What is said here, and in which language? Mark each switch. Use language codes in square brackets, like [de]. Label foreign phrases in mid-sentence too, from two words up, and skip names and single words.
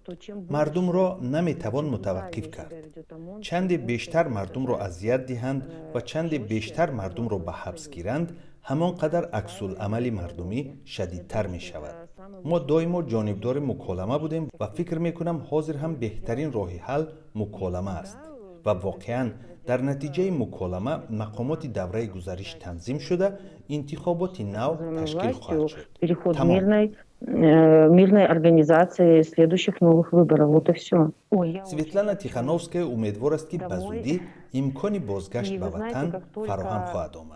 [tg] мардумро наметавон мутаваққиф кард. чанде бештар мардумро азият диҳанд ва чанде бештар мардумро ба ҳабс гиранд, ҳамон қадар аксулъамали мардумӣ шадидтар мешавад. мо доимо ҷонибдори муколама будем ва фикр мекунам ҳозир ҳам беҳтарин роҳи ҳал муколама аст. ва воқеан дар натиҷаи муколама мақомоти давраи гузариш танзим шуда, интихоботи нав ташкил хоҳад шуд. [ru] мирной организации следующих новых выборов. Вот и все. [tg] Светлана Тихановская умедвор аст, ки ба зудӣ имкони бозгашт ба ватан фароҳам хоҳад омад.